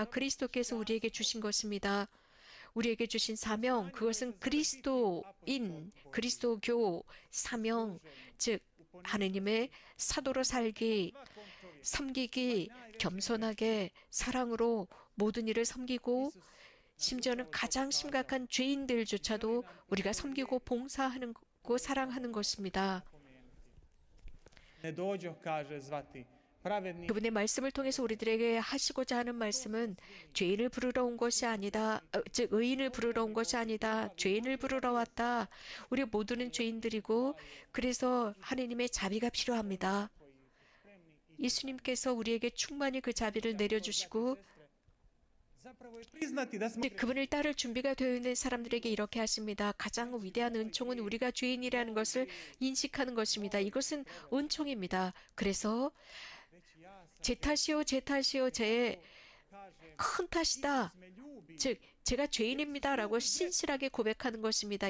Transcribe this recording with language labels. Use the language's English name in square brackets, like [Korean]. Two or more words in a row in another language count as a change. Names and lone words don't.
[Korean] 그리스도께서 우리에게 주신 것입니다. 우리에게 주신 사명, 그것은 그리스도인, 그리스도교 사명, 즉 하느님의 사도로 살기, 섬기기, 겸손하게 사랑으로 모든 일을 섬기고 심지어는 가장 심각한 죄인들조차도 우리가 섬기고 봉사하는 고 사랑하는 것입니다. [Croatian] Ne dođo, kaže, zvati pravedni, [Korean] 그분의 말씀을 통해서 우리들에게 하시고자 하는 말씀은 죄인을 부르러 온 것이 아니다. 즉 의인을 부르러 온 것이 아니다. 죄인을 부르러 왔다. 우리 모두는 죄인들이고 그래서 하느님의 자비가 필요합니다. 예수님께서 우리에게 충만히 그 자비를 내려주시고 [Croatian] zapravo je priznati da smo [Korean] 이제 그분을 따를 준비가 되어 있는 사람들에게 이렇게 하십니다. 가장 위대한 은총은 우리가 죄인이라는 것을 인식하는 것입니다. 이것은 은총입니다. 그래서 제 탓이요, 제 탓이요, 제 큰 탓이다. 즉 제가 죄인입니다 라고 신실하게 고백하는 것입니다.